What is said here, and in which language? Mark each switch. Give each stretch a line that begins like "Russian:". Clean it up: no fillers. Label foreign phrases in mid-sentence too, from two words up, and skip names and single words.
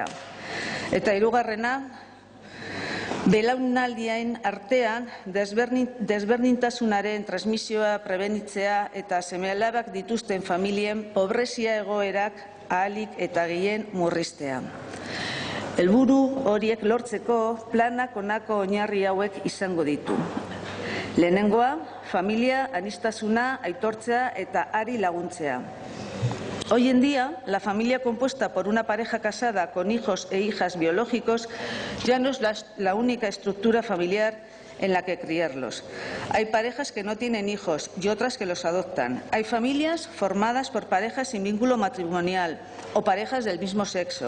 Basque: Eta hirugarrena, belaunaldien artean desberdintasunaren transmisioa prebenitzea eta seme-alabak dituzten familien pobrezia egoerak ahalik eta gehien murriztea. Helburu horiek lortzeko planak honako oinarri hauek izango ditu. Lehenengoa, familia aniztasuna aitortzea eta hari laguntzea.
Spanish: Hoy en día, la familia compuesta por una pareja casada con hijos e hijas biológicos ya no es la única estructura familiar en la que criarlos. Hay parejas que no tienen hijos y otras que los adoptan. Hay familias formadas por parejas sin vínculo matrimonial o parejas del mismo sexo.